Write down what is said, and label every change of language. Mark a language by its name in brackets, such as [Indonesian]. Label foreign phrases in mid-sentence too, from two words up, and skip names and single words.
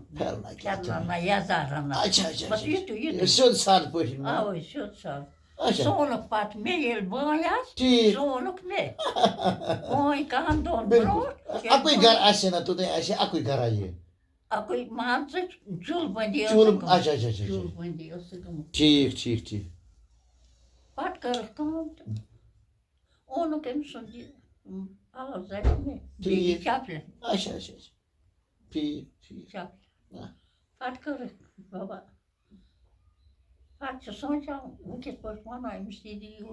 [Kashmiri] پھٮ۪رنا نہ یَزار رَنان اچھا اچھا بس یُتُے یُتُے سیوٚد سادٕ پٲٹھۍ اَوَے سیوٚد سان اچھا سُہ اوٚنُکھ پَتہٕ مےٚ ییٚلہِ بٲے آسہٕ ٹھیٖک سُہ اوٚنُکھ مےٚ بٲے کَہَن دۄہَن بِلکُل برونٛٹھ اَکُے گرٕ آسہِ نا توٚتانۍ آسہِ اَکُے گرا یہِ اَکُے مان ژٕ چُل بٔنٛدی چوٗل اچھا اچھا اچھا چُل بٔنٛدی ٲسٕکھ گٔمٕژ ٹھیٖک ٹھیٖک ٹھیٖک پَتہٕ کٔرٕکھ کٲم تہٕ اوٚنُکھ أمۍ سُنٛد یہِ پَلو زَرِ مےٚ بیٚیہِ چپلہِ اچھا اچھا اچھا ٹھیٖک ٹھیٖک چپلہِ پَتہٕ کٔرٕکھ بابا پَتہٕ چھِ سونٛچان وۄنۍ کِتھ پٲٹھۍ وَنو أمِس یہِ دِیِو